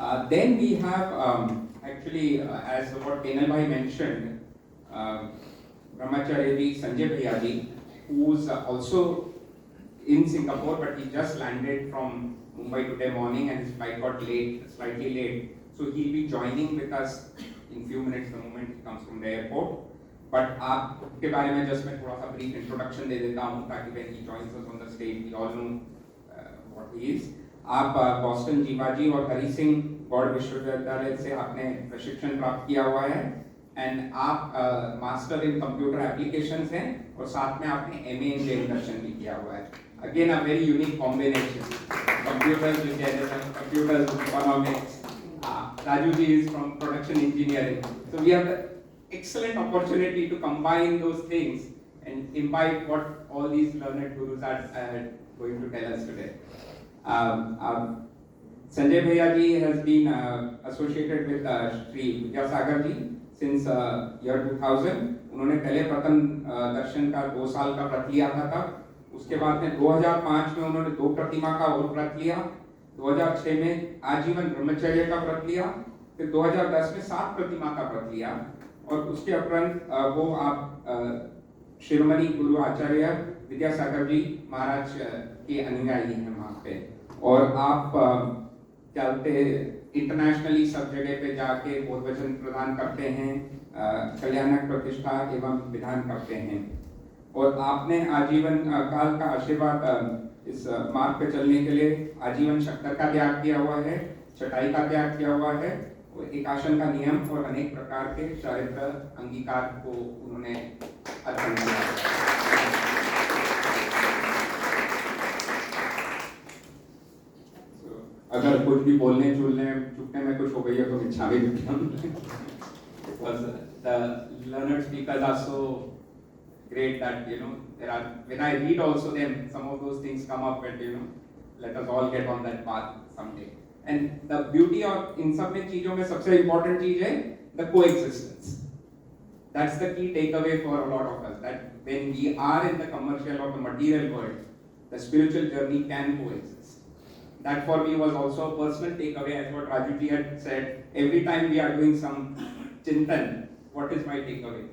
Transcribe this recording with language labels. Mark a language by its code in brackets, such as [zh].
[en] Then we have actually, as what Kenal Bhai mentioned, Brahmacharya ji, Sanjay Bhaiya ji, who's also in Singapore, but he just landed from Mumbai today morning and his flight got slightly late. So he'll be joining with us in few minutes the moment he comes from the airport. But [hi] आपके बारे में [en] just [hi] मैं थोड़ा सा [en] brief introduction [hi] दे देता हूँ ताकि [en] when he joins us on the stage we all know what he is. [hi] आप बॉस्टन जीवाजी और हरी सिंह गौड़ विश्वविद्यालय से आपने प्रशिक्षण प्राप्त किया हुआ है, एंड आप [en] master in computer applications [hi] हैं, और साथ में आपने एमए इन जैन दर्शन भी किया हुआ है। [en] Again a very unique combination. Computers with Jainism, computers with economics. Raju ji is from production engineering. So we have the excellent opportunity to combine those things and imbibe what all these learned gurus are going to tell us today. Sanjay Bhaiya ji has been associated with Sri Vidyasagar ji since year 2000. [hi] उन्होंने पहले प्रथम दर्शन का 2 साल का व्रत लिया था तब, उसके बाद में 2005 में उन्होंने 2 प्रतिमा का और व्रत लिया, 2006 में आजीवन ब्रह्मचर्य का व्रत लिया, फिर 2010 में 7 प्रतिमा का व्रत लिया, और उसके उपरांत वो आप शिरोमणि गुरु आचार्य विद्यासागर जी महाराज के अनुयायी हैं वहाँ पे, और आप चलते इंटरनेशनली सब जगह पे जाके बोध वचन प्रदान करते हैं, कल्याणक प्रतिष्ठा एवं विधान करते हैं, और आपने आजीवन काल का आशीर्वाद इस मार्ग पे चलने के लिए आजीवन शक्कर का त्याग किया हुआ है, चटाई का त्याग किया हुआ है, और एकासन का नियम और अनेक प्रकार के चारित्र अंगीकार को उन्होंने अर्पण किया। अगर कुछ भी बोलने चुकने में कुछ हो गई है तो क्षमा भी [en] because the learned speakers are so great that there are, when I read also them, some of those things come up, and let us all get on that path someday. And the beauty of [hi] इन सब में चीजों में सबसे important चीज है [en] the coexistence. That's the key takeaway for a lot of us, that when we are in the commercial or the material world, the spiritual journey can coexist. That for me was also a personal takeaway, as what Raju ji had said. Every time we are doing some chintan, what is my takeaway?